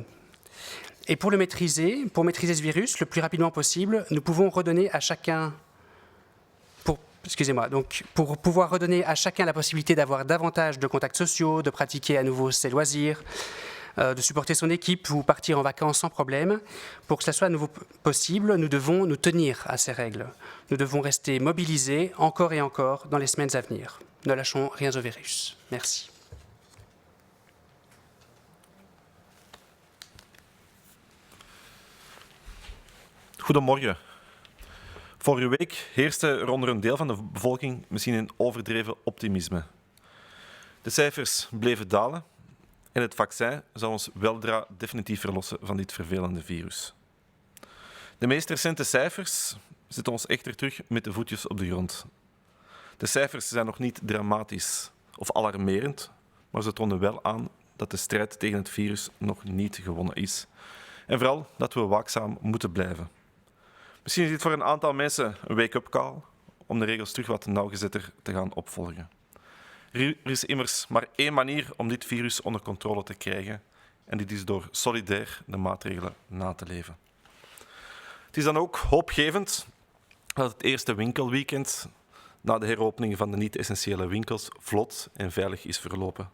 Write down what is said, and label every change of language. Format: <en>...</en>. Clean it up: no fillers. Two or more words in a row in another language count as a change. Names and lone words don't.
<fr>Et pour maîtriser ce virus le plus rapidement possible, nous pouvons redonner à chacun, pour pouvoir redonner à chacun la possibilité d'avoir davantage de contacts sociaux, de pratiquer à nouveau ses loisirs, de supporter son équipe ou partir en vacances sans problème. Pour que cela soit à nouveau possible, nous devons nous tenir à ces règles. Nous devons rester mobilisés encore et encore dans les semaines à venir. Ne lâchons rien au virus. Merci.</fr> <nl>Goedemorgen. Vorige week heerste er onder een deel van de bevolking misschien een overdreven optimisme. De cijfers bleven dalen en het vaccin zal ons weldra definitief verlossen van dit vervelende virus. De meest recente cijfers zetten ons echter terug met de voetjes op de grond. De cijfers zijn nog niet dramatisch of alarmerend, maar ze tonen wel aan dat de strijd tegen het virus nog niet gewonnen is. En vooral dat we waakzaam moeten blijven. Misschien is dit voor een aantal mensen een</nl> <en>wake-up call</en> <nl>om de regels terug wat nauwgezetter te gaan opvolgen. Er is immers maar één manier om dit virus onder controle te krijgen en dit is door solidair de maatregelen na te leven. Het is dan ook hoopgevend dat het eerste winkelweekend na de heropening van de niet-essentiële winkels vlot en veilig is verlopen.</nl>